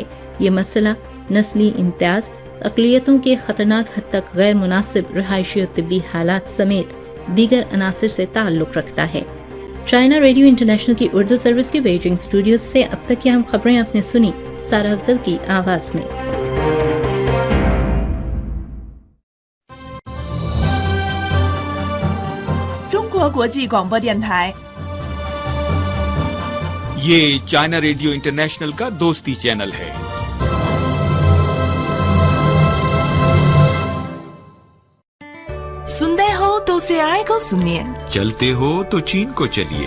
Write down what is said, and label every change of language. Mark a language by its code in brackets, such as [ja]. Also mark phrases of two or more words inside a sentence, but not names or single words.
[ur] یہ مسئلہ نسلی امتیاز، اقلیتوں کے خطرناک حد تک غیر مناسب رہائشی اور طبی حالات سمیت دیگر عناصر سے تعلق رکھتا ہے. چائنا ریڈیو انٹرنیشنل کی اردو سروس کے بیجنگ اسٹوڈیوز سے اب تک کی اہم خبریں آپ نے سنی سارہ افضل کی آواز میں. [zh] 国国际广播电台。 [ur] یہ چائنا ریڈیو انٹرنیشنل کا دوستی چینل ہے. سنتے ہو تو سی آئی آئی کو سنیے, چلتے ہو تو چین کو چلیے.